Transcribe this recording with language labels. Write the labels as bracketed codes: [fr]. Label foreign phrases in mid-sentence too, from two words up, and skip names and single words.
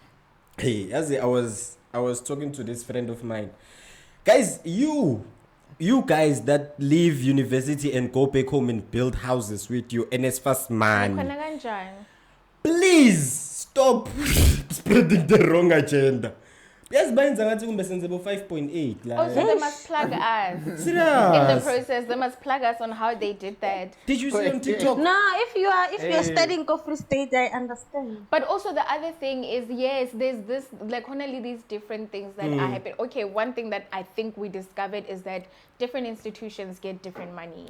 [en] Hey, as I was talking to this friend of mine, guys, you guys that leave university and go back home and build houses with your Nsfas man, [zu] Khona kanjani? [en] please stop spreading the wrong agenda. Yes, [zu] bayenza ngathi kumbe senze bo 5.8 la. [en] Also, they must plug us. In the Serious? process, they must plug us on how they did that. Did you see on TikTok? No, if you're Hey. studying Free State, I understand. But also the other thing is, yes, there's this, like, only these different things that are happening. Okay, one thing that I think we discovered is that different institutions get different money.